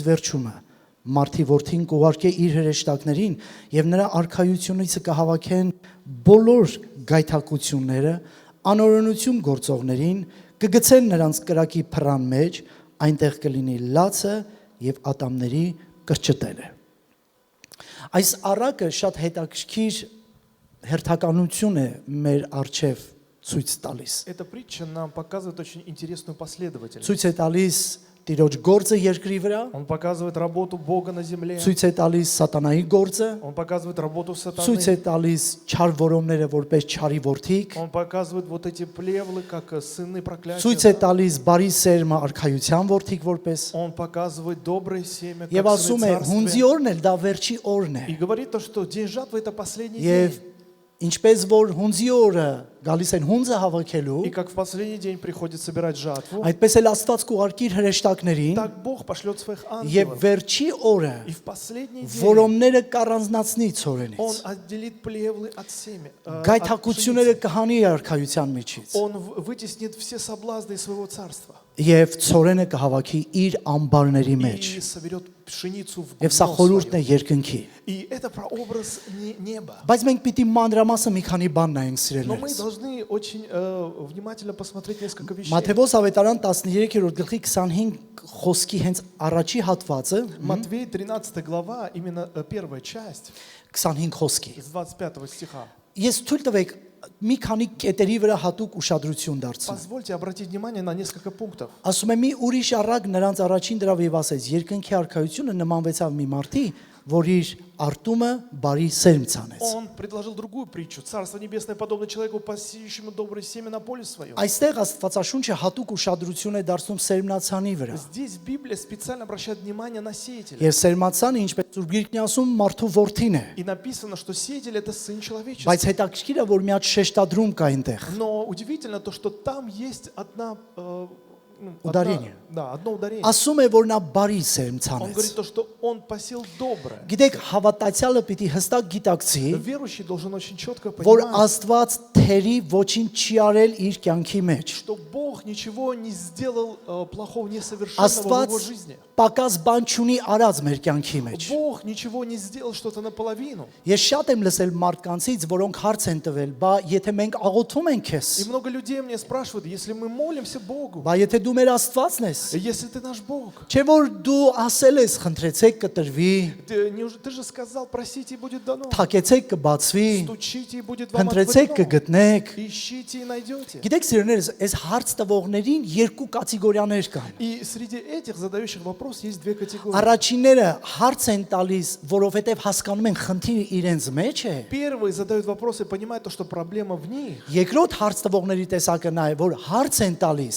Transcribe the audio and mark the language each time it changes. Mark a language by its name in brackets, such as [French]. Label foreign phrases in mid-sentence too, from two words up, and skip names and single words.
[Armenian] վերջումը։ Մարդի որդին կուղարկե իր հրեշտակներին եւ նրա արքայությունից կհավաքեն բոլոր գայթակղությունները, անօրենություն գործողներին, կգցեն նրանց կրակի փռան մեջ, այնտեղ կլինի լացը եւ ատամների կրճտելը։ Այս առակը շատ հետաքրքիր հերթականություն է մեր արչեւ ցույց տալիս։ [Russian] Эта притча нам показывает очень интересную последовательность. [Armenian] Ցույց է տալիս Տիրոջ գործը երկրի վրա, [Russian] Он показывает работу Бога на земле. [Armenian] ցույց է տալիս սատանայի գործը, [Russian] Он показывает работу сатаны. [Armenian] ցույց է տալիս չար որոմները որպես չարի որդիկ, [Russian] Он показывает вот эти плевлы как сыны проклятия. [Armenian] ցույց է տալիս բարի սերմը արքայության որդիկ որպես, [Russian] Он показывает доброе семя [Armenian] եւ [Russian] как [Armenian] ասում [Russian] сыны [Armenian] է հունձի [Russian] царствия. [Armenian] օրն էլ դա վերջի օրն է։ [Russian] И говорит то, что день жатвы это последний [Armenian] Եվ [Russian] день. [Armenian] ինչպես որ հունձի օրը գալիս են հունձը հավաքելու, [Russian] И как в последний день приходит собирать жатву, [Armenian] այդպես էլ Աստված կուղարկի իր հրեշտակներին [Russian] так Бог пошлет своих [Armenian] եւ [Russian] ангелов. [Armenian] վերջի օրը [Russian] И в последний день [Armenian] որոմները կառանձնացնի [Russian] Он [Armenian] ծորենից, [Russian] отделит плевлы от семя. [Armenian] գայթակղությունները կհանի արքայության միջից [Russian] Он вытеснит все соблазны из своего царства. [Armenian] եւ ծորենը կհավաքի իր ամբարների մեջ։ [Russian] И соберет пшеницу в [Armenian] Եվ սա [Russian] гумно [Armenian] խորհուրդն է [Russian] свое. [Armenian] երկնքի։ [Russian] И это прообраз неба. [Armenian] Բայց մենք պիտի մանրամասը մի քանի բան նայենք [Russian] Но мы [Armenian] սիրելիներս։ [Russian] должны очень внимательно посмотреть несколько вещей. [Armenian] Մատթեոս ավետարան 13-րդ գլխի 25 խոսքի հենց առաջի հատվածը, [Russian] Матвей 13 глава, именно первая часть, [Armenian] 25 խոսքի։ [Russian] с 25 стиха. [Armenian] Ես թույլ տվեք մի քանի կետերի վրա հատուկ ուշադրություն դարձնեմ։ [Russian] Позвольте обратить внимание на несколько пунктов. [Armenian] Ասում եմ մի ուրիշ առակ նրանց առաջին դրավ եւ ասեց. երկնքի արքայությունը նմանվեցավ մի մարդի, որ իր արտումը բարի սերմ ցանեց։ [Russian] Он предложил другую притчу. Царство небесное подобно человеку, посеющему доброе семя на поле своем. [Armenian] Այստեղ Աստվածաշունչը հատուկ ուշադրություն է դարձնում սերմնացանի վրա։ [Russian] Здесь Библия специально обращает внимание на сеятеля. [Armenian] Եվ սերմացանը, ինչպես Սուրբ Գիրքն է ասում, մարդու որդին է։ [Russian] И написано, что сеятель это сын человеческий. [Armenian] Բայց հետաքրքիր է, որ մի հատ շեշտադրում կա այնտեղ։ [Russian] Но удивительно то, что там есть Ударение. одно ударение. [Armenian] Ասում է, որ նա բարի սերմ [Russian] Он [Armenian] ցանեց։ [Russian] говорит то, что он посеял доброе. [Armenian] Գիտեք, հավատացյալը պիտի հստակ գիտակցի, [Russian] Верующий должен очень четко [Armenian] որ [Russian] понимать, [Armenian] Աստված թերի ոչինչ չի արել իր կյանքի մեջ։ [Russian] что Бог ничего не сделал плохого, несовершенного в [Armenian] Աստված [Russian] его жизни. [Armenian] պակաս բան չունի արած մեր կյանքի մեջ։ [Russian] Бог ничего не сделал что-то наполовину. [Armenian] Ես շատ եմ լսել մարդկանցից, որոնք հարց են տվել, բա եթե մենք աղոթում ենք քեզ, [Russian] И много людей мне спрашивают, если мы молимся Богу, [Armenian] բա եթե դու մեր Աստվածն ես։ [Russian] Если ты наш Бог, [Armenian] Չէ որ դու ասել ես խնդրեցեք կտրվի, [Russian] ты же сказал, просите и будет дано. [Armenian] թակեցեք կբացվի, [Russian] Стучите и будет вам [Armenian] փնտրեցեք [Russian] отворено. [Armenian] կգտնեք։ [Russian] Ищите и найдете. [Armenian] Գիտեք սիրելիներս, այս հարց տվողներին երկու կատեգորիաներ կան։ [Russian] И среди этих задающих вопрос есть две категории. [Armenian] Առաջինները հարց են տալիս, որովհետև հասկանում են խնդիրը իրենց մեջ է։ [Russian] Первые задают вопросы, понимая то, что проблема в них. [Armenian] Երկրորդ հարց տվողների տեսակը նա է, որ հարց են տալիս,